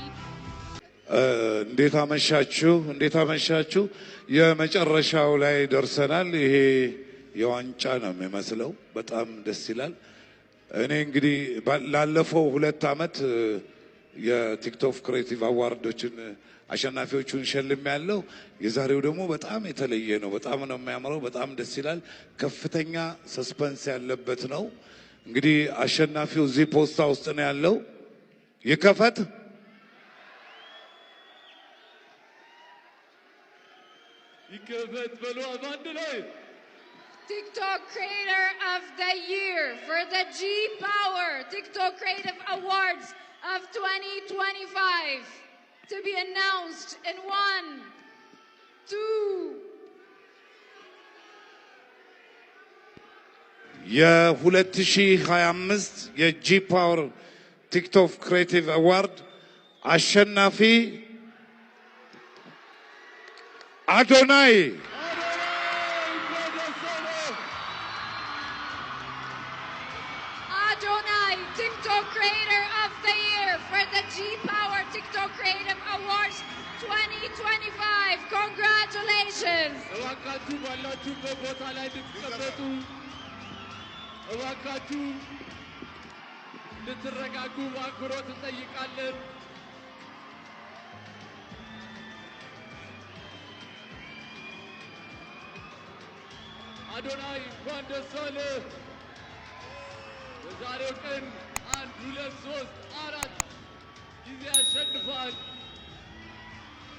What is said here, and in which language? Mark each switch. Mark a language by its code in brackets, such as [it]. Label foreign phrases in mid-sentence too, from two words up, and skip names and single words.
[am] እንዴት አመሻችሁ፣ እንዴት አመሻችሁ። የመጨረሻው ላይ ደርሰናል። ይሄ የዋንጫ ነው የሚመስለው። በጣም ደስ ይላል። እኔ እንግዲህ ላለፈው 2 ዓመት የቲክቶክ ክሬቲቭ አዋርዶችን አሸናፊዎቹን ሸልም ያለው። የዛሬው ደግሞ በጣም የተለየ ነው። በጣም ነው የሚያምረው። በጣም ደስ ይላል። ከፍተኛ ሰስፐንስ ያለበት ነው። እንግዲህ አሸናፊው እዚህ ፖስታ ውስጥ ነው ያለው። ይከፈት። ይከፈት በሉ አንድ ላይ [en] TikTok Creator of the Year for the G Power TikTok Creative Awards of 2025 to be announced in 1, 2. [am] የ2025 የጂ ፓወር ቲክቶክ ክሬቲቭ አዋርድ አሸናፊ አዶናይ። [en] Adonai, TikTok Creator of the Year for the G Power TikTok Creative Awards 2025. Congratulations! [am] እባካችሁ ባላችሁበት ቦታ ላይ እንድትቀመጡ፣ እባካችሁ እንድትረጋጉ በአክብሮት እንጠይቃለን። አዶናይ እንኳን ደስ አለህ። በዛሬው ቀን 1 2 3 4 ጊዜ አሸንፏል።